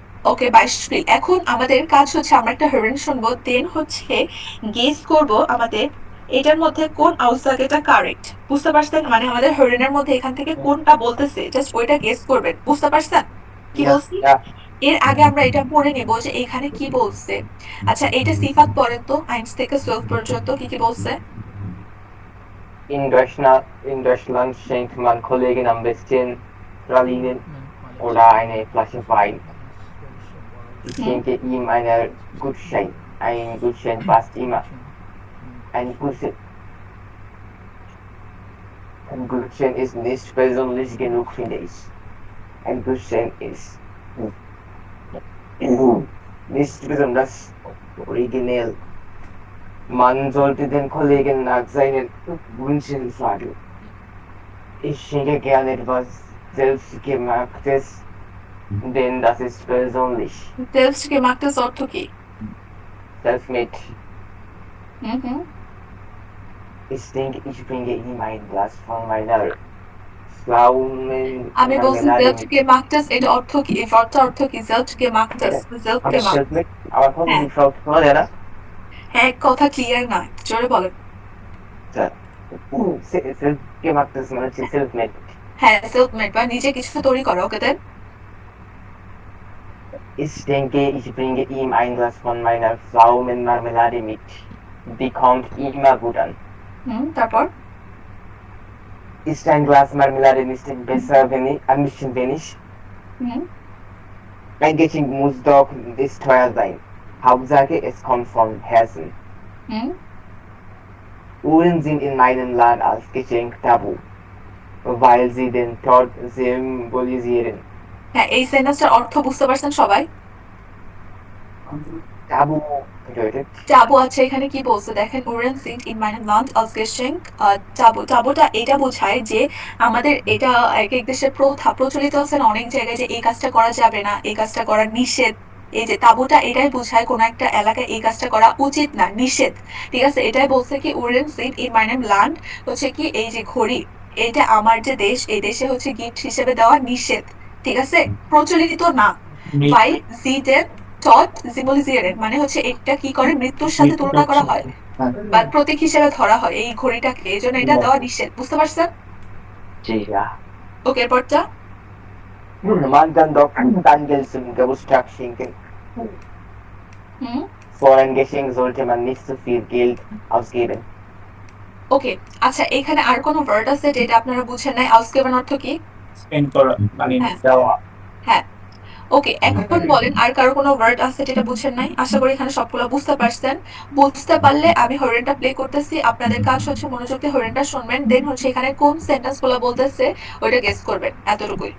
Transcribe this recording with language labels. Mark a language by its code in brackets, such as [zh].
[bn] ওকে Beispiel এখন আমাদের কাজ হচ্ছে আমরা একটা hören শুনবো দেন হচ্ছে গেস করব আমাদের এটার মধ্যে কোন আউটসাগেটা কারেক্ট বুঝতে পারছেন মানে আমাদের হরিণের মধ্যে এখান থেকে কোনটা বলতেছে জাস্ট ওইটা গেস করবেন বুঝতে পারছেন কি বলছি এর আগে আমরা এটা পড়ে নেব যে এখানে কি বলছে আচ্ছা এটা সিফাত পড়েন তো 1 থেকে 12 পর্যন্ত কি কি বলছে [de] In Deutschland schenkt man Kollegen am besten Pralinen oder eine Flasche Wein. Ich schenke ihm einen Gutschein. Ein Gutschein passt immer. Ein Gutschein ist nicht persönlich genug, finde ich. Ein Gutschein ist nicht besonders originell. Man sollte den Kollegen nach seinen Wünschen fragen. Ich schenke gerne etwas Selbstgemachtes denn das ist persönlich. [bn] Selbstgemachtes অর্থ কি? [en] Self-made. Mhm. [de] Ich denke, ich bringe ihm ein Glas von meiner Pflaumen. [bn] আমি বলছি selbstgemachtes এর অর্থ কি? এই ওয়ার্ডটার অর্থ কি? selbstgemachtes, self-gemacht। Self-made, আমার কথা হ্যাঁ। কি সব শোনা যায় না? হ্যাঁ, কথা ক্লিয়ার না, জোরে বলেন। Self-gemachtes মানে হচ্ছে self-made. হ্যাঁ, self-made বা নিজে কিছু তৈরি করা, ওকে দেন। [de] Ich denke, ich bringe ihm ein Glas von meiner Pflaumenmarmelade mit. Die kommt immer gut an. [bn] তারপর? [de] Ist ein Glas Marmelade nicht besser, wenn ich, ein bisschen wenig? Ein Geschenk muss doch nicht teuer sein. Hauptsache, es kommt von Herzen. Uhren sind in meinem Land als Geschenk tabu, weil sie den Tod symbolisieren. [bn] হ্যাঁ, এই সেন্টেন্সটার অর্থ বুঝতে পারছেন সবাই? [de] Tabu bedeutet [bn] টাবু আছে, এখানে কি বলছে দেখেন, [de] Uhren sind in meinem Land als Geschenk tabu। [bn] টাবুটা এটা বোঝায় যে আমাদের এটা এক এক দেশের প্রথা প্রচলিত আছে না অনেক জায়গায়, যে এই কাজটা করা যাবে না, এই কাজটা করা নিষেধ। এই যে তাবুটা এটাই বোঝায় কোন একটা এলাকায় এই কাজটা করা উচিত না, নিষেধ। ঠিক আছে, এটাই বলছে কি [de] Uhren sind in meinem Land [bn] হচ্ছে কি এই যে ঘড়ি, এটা আমার যে দেশ, এই দেশে হচ্ছে গিফট হিসেবে দেওয়া নিষেধ। ঠিক আছে, প্রচলিত না। [de] weil sie den Tod symbolisieren [bn] মানে হচ্ছে এটা কি করে, মৃত্যুর সাথে তুলনা করা হয় বা প্রতীক হিসেবে ধরা হয় এই ঘড়িটাকে, এই জন্য এটা দেওয়া নিষেধ। বুঝতে পারছেন? জি, ja. ওকে, এরপরটা? [de] Man kann doch kein Geld zum Geburtstag schenken. Für ein Geschenk sollte man nicht so viel Geld ausgeben. [bn] ওকে, আচ্ছা এখানে আর কোনো ওয়ার্ড আছে যেটা আপনারা বুঝেন নাই? ausgeben অর্থ কি? স্পেন্ড করা মানে দেওয়া। হ্যাঁ, ওকে, এখন বলেন আর কারো কোনো ওয়ার্ড আছে যেটা বুঝেন নাই? আশা করি এখানে সবগুলো বুঝতে পারছেন। বুঝতে পারলে আমি হরেনটা প্লে করতেছি, আপনাদের কাজ হচ্ছে মনোযোগ দিয়ে হরেনটা শুনবেন, দেন হচ্ছে এখানে কোন সেন্টেন্সগুলো বলতেছে ওইটা গেস করবেন, এতটুকুই।